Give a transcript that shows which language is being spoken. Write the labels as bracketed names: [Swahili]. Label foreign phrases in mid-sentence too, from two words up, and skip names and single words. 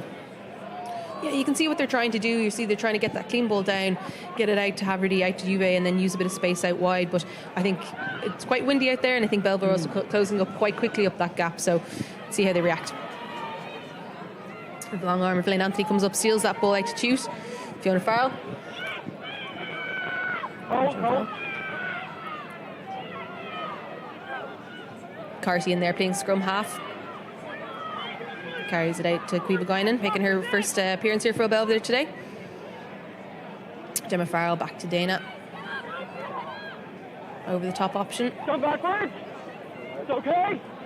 [English] Yeah, you can see what they're trying to do. You see they're trying to get that clean ball down, get it out to Haverty, out to Juve, and then use a bit of space out wide. But I think it's quite windy out there, and I think Belvedere also closing up quite quickly up that gap. So see how they react. The long arm of Lane Anthony comes up, steals that ball out to Tute. Fiona Farrell. Carty in there playing scrum half. Carries it out to Cueva Guinan, making her first appearance here for Old Belvedere today. Gemma Farrell back to Dana. Over the top option. Come backwards. It's okay.